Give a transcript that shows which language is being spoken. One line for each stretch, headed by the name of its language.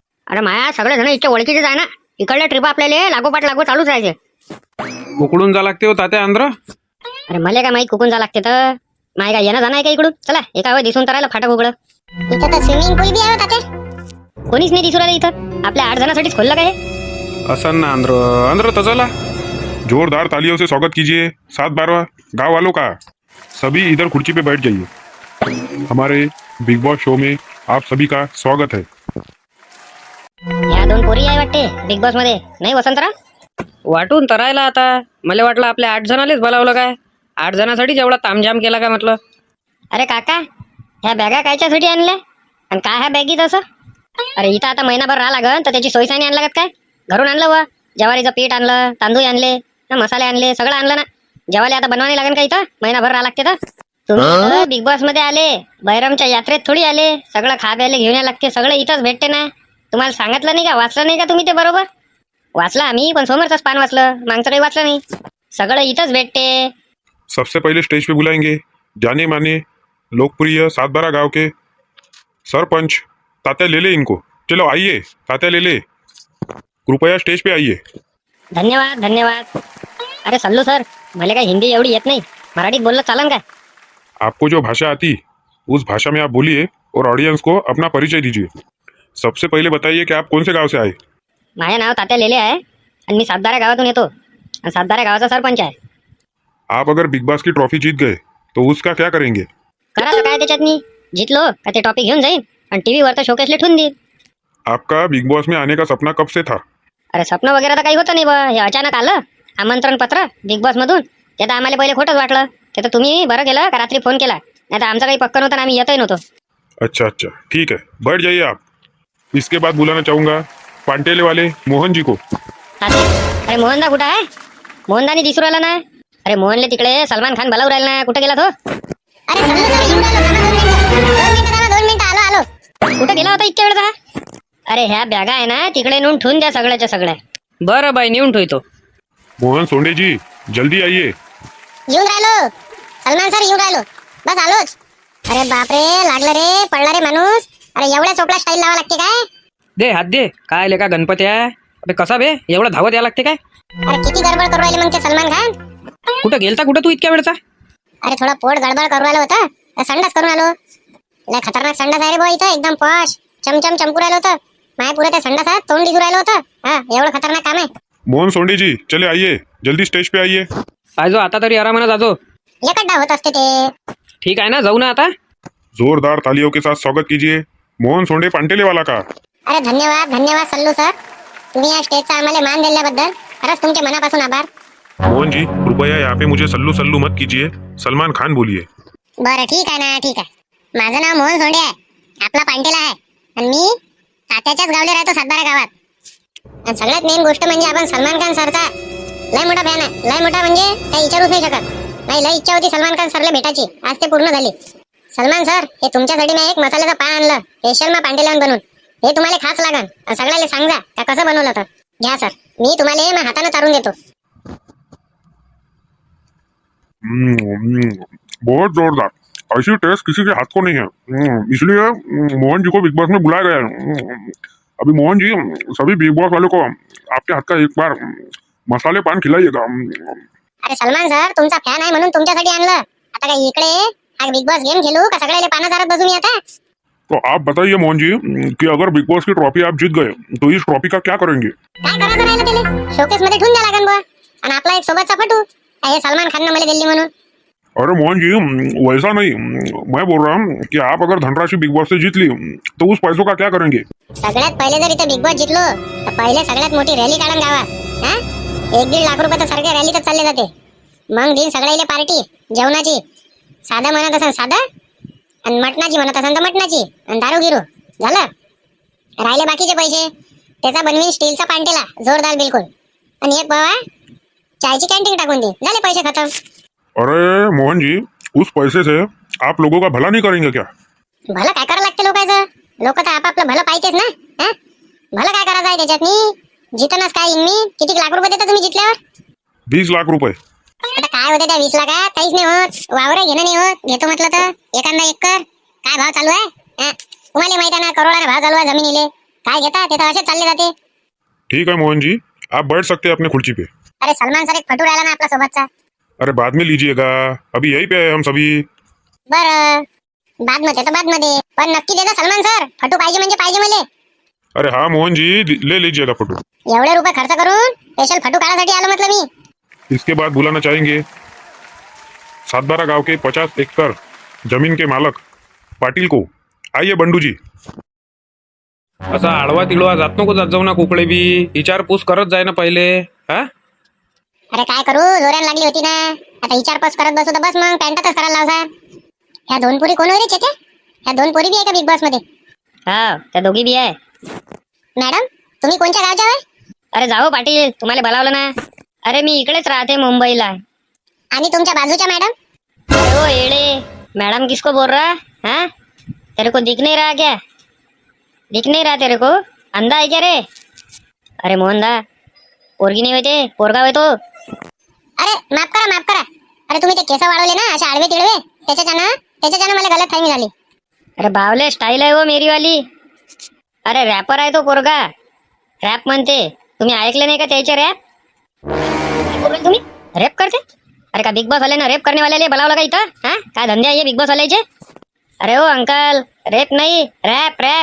Marathi: अरे माया सगळे जण इतके ओळखीचेच आहे ना. इकडल्या ट्रिप आपल्याला लागोपाठ चालूच राहायचे. उकडून जा लागते हो तात्या आंध्र. अरे मला काय माहित कुकून जा लागते तर. माय काय येणं जाणं आहे का इकडून? चला एका वेळ दिसून तर राहिलं फाटक उघडं. इथं तर स्विमिंग पूल बी आहे हो तात्या. कोणीच नाही दिसू राहिलं इथं. आपल्या 8 जणांसाठीच खोललं काय हे? असं ना आंध्र तो चला.
Hindi: जोरदार तालियों से स्वागत कीजिए 7-12 गाँव वालों का. सभी इधर कुर्सी पे बैठ जाइए. हमारे बिग बॉस शो में आप सभी का स्वागत है.
Marathi: ह्या 2 पोरी आहे वाटते बिग बॉस मध्ये. नाही वसंतराव? वाटून तर राहिला आता. मला वाटलं आपल्या 8 जणालेच बोलावलं काय. 8 जणांसाठीच एवढा तामझाम केला काय म्हटलं. अरे काका ह्या बॅगा कायच्यासाठी आणल्या? आणि काय आहे बॅगीत असं? अरे इथं आता महिनाभर राहा लागन तर त्याची सोयीसानी आणला का काय? घरून आणलं व ज्वारीचं पीठ आणलं, तांदूळ आणले, मसाले आणले, सगळं आणलं ना. जेवायला आता बनवायला लागेल का इथं? महिनाभर राहा लागते तर. तुम्ही बिग बॉस मध्ये आले, बैरमच्या यात्रेत थोडी आले. सगळं खायला घेऊन यायला लागते, सगळं इथंच भेटते ना. तुम्हाला सांगितलं नाही का? वाचलं नाही का तुम्ही ते बरोबर? वाचलं आम्ही, पण समोरचंच पान वाचलं, मागचं काही वाचलं नाही. सगळं इथंच भेटते.
Hindi: सबसे पहले स्टेज पे बुलाएंगे जाने माने लोकप्रिय 7-12 गांव के सरपंच तात्या लेले इनको। चलो आइए तात्या लेले, कृपया स्टेज पे आइए।
Marathi: धन्यवाद धन्यवाद. अरे सल्लू सर, मला काही हिंदी एवढी येत नाही, मराठीत बोललं चालन का?
Hindi: आपको जो भाषा आती उस भाषा में आप बोलिए और ऑडियंस को अपना परिचय दीजिए। सबसे पहले बताइए कि आप कौन से गांव से आए।
Marathi: माझे नाव तात्या लेले आहे आणि मी सातबारा गावातून येतो आणि सातबारा गावाचा सरपंच आहे.
Hindi: आप अगर बिग बॉस की ट्रॉफी जीत गए तो उसका क्या करेंगे।
Marathi: करा तर काय त्याच्यात मी जितलो का ते टॉपिक घेऊन जाईन आणि टीव्ही वर तर शोकेसले ठेवून देईन.
Hindi: आपका बिग बॉस में आने का सपना कब से था।
Marathi: अरे स्वप्न वगैरे तर काही होतं नाही बा, हे अचानक आलं आमंत्रण पत्र बिग बॉस मधून. ते तर आम्हाला पहिले खोटंच वाटलं. ते तर तुम्ही बरं केलं का रात्री फोन केला, नाही तर आमचं काही पक्क नव्हतं, आम्ही येतही नव्हतो.
Hindi: अच्छा अच्छा ठीक है, बैठ जाइए आप। इसके बाद बुलाना चाहूंगा पांटेले वाले मोहन जी को।
Marathi: अरे मोहनदा कुठं आहे? मोहनदानी दिसू राहिला ना. अरे मोहनले तिकडे सलमान खान बोलावू राहिला ना. कुठे गेला तो? अरे सल्लू सर येऊन राहिलो, थांबा 2 मिनिटं, 2 मिनिटं आलो आलो. कुठे गेला होता इतक्या वेळ? अरे ह्या बॅगा आहे ना तिकडे नेऊन ठेवून द्या सगळ्याच्या सगळ्या. बरं बाई, नेऊन ठेवतो.
Hindi: मोहन सोंडे जी जल्दी आइए।
Marathi: येऊन राहिलो सलमान सर, येऊन राहिलो, बस आलोच. अरे बापरे, लागलं रे, पडला रे माणूस. अरे एवढ्या चोपला स्टाईल लावा लागते काय? दे हात दे. काय लेका गणपती आहे? अबे कसा बे एवढं धावत यायला लागते काय? अरे किती गडबड करू राहिले मग ते सलमान खान. कुठं गेलता कुठं तू इतक्या वेळचा? अरे थोडा पोट गडबड करू राहिलं होतं, तर संडास करून आलो. लय खतरनाक संडास आहे रे बुवा इथं, एकदम पॉश चमचम चमकू राहिलं होतं. माय पुरे त्या संडासात तोंड दिसू राहिलं होतं. हा, एवढं खतरनाक काम आहे.
Hindi: मोहन सोंडे जी चले आइए, जल्दी स्टेज पे आइए।
Marathi: पाहिजो आता तरी आरामानं जाजो. एकड्डा होत असते ते. ठीक आहे ना, जाऊ ना आता.
Hindi: जोरदार तालियों के साथ स्वागत कीजिए मोहन सोंडे पांटेले वाला का।
Marathi: अरे धन्यवाद धन्यवाद सल्लू सर, तुम्ही या स्टेजचा आम्हाला मान दिल्याबद्दल खरंच तुमचे मनापासून आभार.
Hindi: मोहन जी कृपया यहाँ पे मुझे सल्लू सल्लू मत कीजिए, सलमान खान बोलिए।
Marathi: बरं ठीक आहे ना, ठीक आहे. माझं नाव मोहन सोंडे आहे, आपला पांटेला आहे आणि मी तात्याच्याच गावले राहतो, सातबारा गावात. आणि सगळ्यात मेन गोष्ट म्हणजे आपण सलमान खान सरचा लय मोठा फॅन आहे. लय मोठा म्हणजे काही विचारूच नाही शकत. नाही लय इच्छा होती सलमान खान सरला भेटायची, आज ते पूर्ण झाली. सलमान सर, हे तुमच्यासाठी मी एक मसाल्याचं पान आणलं स्पेशल मा पांडेलान बनवून. हे तुम्हाला खास लागन आणि सगळ्याला सांगा का कसं बनवलं तर. घ्या सर, मी तुम्हाला हे हाताने चारून देतो.
Hindi: बहुत जोरदार, ऐसी टेस्ट किसी के हाथ को नहीं है। इसलिए मोहन जी को बिग बॉस में बुलाया गया है। अभी मोहन जी सभी बिग बॉस वालों को आपके हाथ का एक बार मसाले पान खिलाइएगा।
Marathi: अरे सलमान सर, तुमचा फॅन आहे म्हणून तुमच्यासाठी आणलं. आता काय इकडे हा बिग बॉस गेम खेळू का सगळ्याला पाना चारत बसू मी आता?
Hindi: तो आप बताइए मोहन जी कि अगर बिग बॉस की ट्रॉफी आप जीत गए तो इस ट्रॉफी का क्या करेंगे।
Marathi: काय करायचं राहिलं त्याला? शोकेस मध्ये ठेवून द्या लागन बुवा. आणि आपला एक सोबतचा फटू हे सलमान खान मला दिल्ली म्हणून.
Hindi: अरे मोहन जी वैसा नहीं, मैं बोल रहा हूँ कि आप अगर धनराशि बिग बॉस से जीत ली तो उस पैसों का क्या करेंगे।
Marathi: सगळ्यात पहिले जर इथे बिग बॉस जितलो तर पहिले सगळ्यात मोठी रॅली काढून गावात. हा, 1-1.5 लाख रुपये तर सारख्या रॅलीतच चालले जाते. मग दिन सगळ्याला पार्टी जेवणाची, साधं म्हणत असेल साधं आणि मटणाची म्हणत असेल तर मटणाची आणि दारू गिरू झालं. राहिले बाकीचे पैसे त्याचा बनवीन स्टीलचा पांटेला जोरदार बिलकुल. आणि एक बाबा चायची कॅन्टीन टाकून दे, झाले पैसे खतम.
Hindi: अरे मोहन जी उस पैसे से आप लोगों का भला नहीं करेंगे क्या।
Marathi: भलं काय करावं लागते लोकांचं? लोक तर आपापलं भलं पाहिजेच ना. हा, भलं काय करायचं आहे त्याच्यात? मी जितनच काय येईन मी. किती लाख रुपये देता तुम्ही जितल्यावर?
Hindi: 20 लाख रुपए।
Marathi: आता काय होते त्या 20 लाखात? काहीच नाही होत. वावर घेणं नाही होत. घेतो म्हटलं तर एखादा एकर काय भाव चालू आहे? हा, तुम्हाला माहिती आहे ना, करोडाने भाव चालू आहे जमिनीले. काय घेता ते तर असेच चालले जाते.
Hindi: ठीक है मोहन जी, आप बैठ सकते हैं अपने खुर्ची पे।
Marathi: अरे सलमान सर एक फटू राहिला ना आपला सोबतचा.
Hindi: अरे बाद में लीजिएगा, अभी यहीं पे है हम सभी।
Marathi: बरं, बाद मध्ये तर बाद मध्ये, पण नक्की देता सलमान सर. फटू पाहिजे म्हणजे पाहिजे मला.
Hindi: अरे हाँ मोहन जी ले लीजिएगा फोटो।
Marathi: एवढे रुपये खर्च करून स्पेशल फटू काढायसाठी आलो म्हटलं मी.
Hindi: इसके बाद बुलाना चाहेंगे 7-12 गांव के 50 एकड़ जमीन के मालक पाटिल को। आइए बंडू जी।
Marathi: असा आडवा तिडवा जात नको जात जाऊ ना कुकडे बी. विचारपूस करत जाय ना पहिले. हा, अरे काय करू, जोऱ्यान लागली होती ना. आता विचारपूस करत बसू तर बस मग पॅन्टातच करायला लावसा. ह्या 2 पोरी कोण होते चेते? ह्या 2 पोरी बी आहे का बिग बॉस मध्ये? हा त्या दोघी बी आहे. मॅडम तुम्ही कोणत्या गावच्या होय? अरे जाओ पाटील, तुम्हाला बोलावलं ना. अरे मी इकडेच राहते मुंबईला. आणि तुमच्या बाजूच्या मॅडम?
Hindi: अरे ओ येड़े, मैडम किसको बोल रहा? हाँ, तेरे को दिख नहीं रहा क्या? दिख नहीं रहा तेरे को? अंधा है क्या रे?
Marathi: अरे मोहनदा, पोरगी नाही होते, पोरगा होय तो. अरे माफ करा. अरे तुम्ही ते केस वाढवले ना असे आडवे तिडवे, त्याच्याच्यानं मला गलत फहमी झाली. अरे बावले, स्टाईल आहे हो
Hindi: मेरी वाली.
Marathi: अरे रॅपर आहे तो पोरगा, रॅप म्हणते. तुम्ही ऐकले नाही का त्याचे रॅप? तुम्ही रॅप करते? अरे का बिग बॉस वाले ना
Hindi: रेप करने वाले
Marathi: बोलावलं का इथं? हा, काय धंदे आहे बिग बॉस वाल्याचे? अरे ओ अंकल, रेप नाही, रॅप.